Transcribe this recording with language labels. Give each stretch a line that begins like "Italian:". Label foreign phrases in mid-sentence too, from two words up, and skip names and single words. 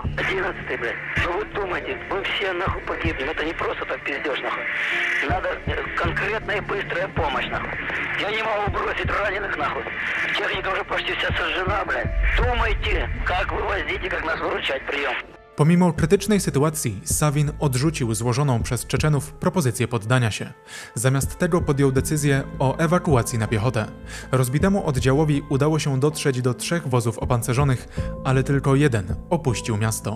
Russian: 11-й, блядь. Ну вы думаете, мы все нахуй погибнем. Это не просто так пиздешь, нахуй. Надо конкретная и быстрая помощь, нахуй. Я не могу бросить раненых, нахуй. Техника уже почти вся сожжена, блядь. Думайте, как вывозить и как нас выручать, прием.
Polish: Pomimo krytycznej sytuacji, Sawin odrzucił złożoną przez Czeczenów propozycję poddania się. Zamiast tego podjął decyzję o ewakuacji na piechotę. Rozbitemu oddziałowi udało się dotrzeć do 3 wozów opancerzonych, ale tylko jeden opuścił miasto.